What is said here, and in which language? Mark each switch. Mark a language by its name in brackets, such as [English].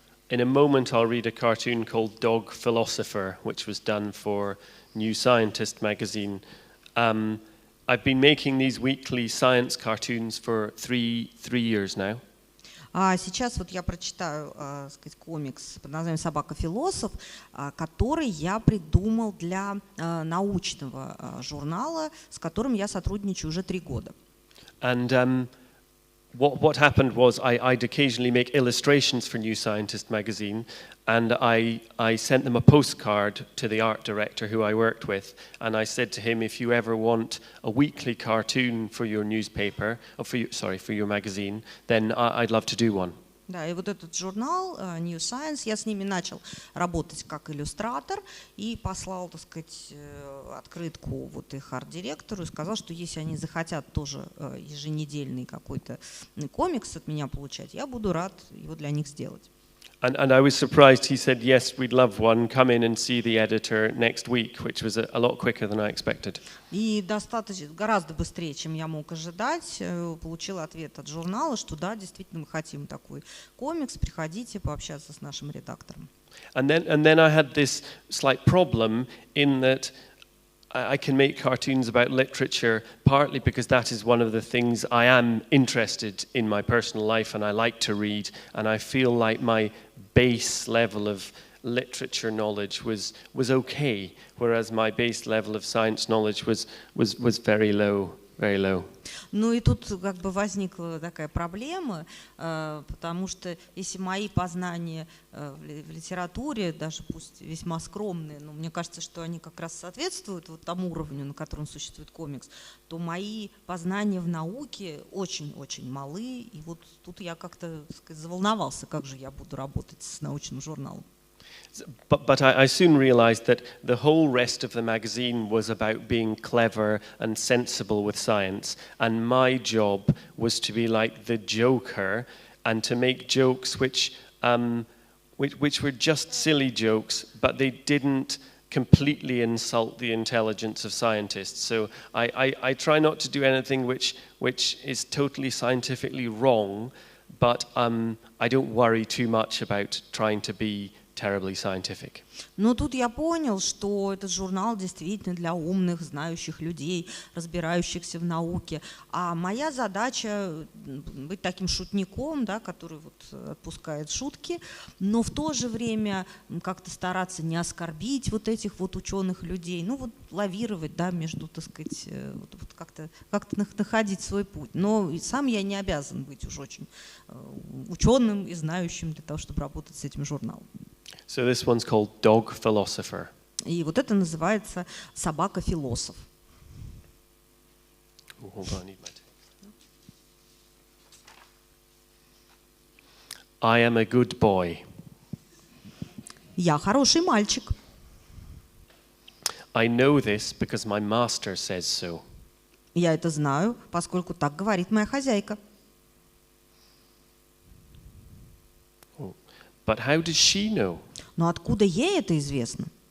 [English] In a moment, I'll read a cartoon called Dog Philosopher, which was done for New Scientist magazine. I've been making these weekly science cartoons for three years now. [Russian] А сейчас вот я прочитаю, сказать, комикс под названием «Собака-философ», который я придумал для научного журнала, с которым я сотрудничаю уже 3 года. [English] And what happened was I'd occasionally make illustrations for New Scientist magazine, and I sent them a postcard to the art director who I worked with, and I said to him, if you ever want a weekly cartoon for your newspaper, or for your magazine, then I'd love to do one. [Russian] Да, и вот этот журнал New Science, я с ними начал работать как иллюстратор и послал, так сказать, открытку вот их арт-директору и сказал, что если они захотят тоже еженедельный какой-то комикс от меня получать, я буду рад его для них сделать. [English] And I was surprised. He said, yes, we'd love one. Come in and see the editor next week, which was a lot quicker than I expected. [Russian] И гораздо быстрее, чем я мог ожидать, получил ответ от журнала, что да, действительно мы хотим такой комикс, приходите пообщаться с нашим редактором. [English] And then I had this slight problem in that I can make cartoons about literature partly because that is one of the things I am interested in my personal life and I like to read, and I feel like my base level of literature knowledge was okay, whereas my base level of science knowledge was very low. Very low. [Russian] Ну и тут как бы возникла такая проблема, потому что если мои познания в литературе, даже пусть весьма скромные, но мне кажется, что они как раз соответствуют вот тому уровню, на котором существует комикс, то мои познания в науке очень-очень малы, и вот тут я как-то, так сказать, заволновался, как же я буду работать с научным журналом. [English] But I soon realized that the whole rest of the magazine was about being clever and sensible with science, and my job was to be like the Joker and to make jokes which were just silly jokes, but they didn't completely insult the intelligence of scientists. So I try not to do anything which is totally scientifically wrong, but I don't worry too much about trying to be terribly scientific. [Russian] Но тут я понял, что этот журнал действительно для умных, знающих людей, разбирающихся в науке. А моя задача быть таким шутником, да, который вот отпускает шутки, но в то же время как-то стараться не оскорбить вот этих вот ученых людей, ну вот лавировать, да, между, так сказать, вот как-то находить свой путь. Но сам я не обязан быть уж очень ученым и знающим для того, чтобы работать с этим журналом. [English] So this one's called Dog Philosopher. [Russian] И вот это называется «Собака-философ». [English] Hold on, I need my text. I am a good boy. [Russian] Я хороший мальчик. [English] I know this because my master says so. [Russian] Я это знаю, поскольку так говорит моя хозяйка. [English] But how does she know? [Russian] Но откуда ей это известно?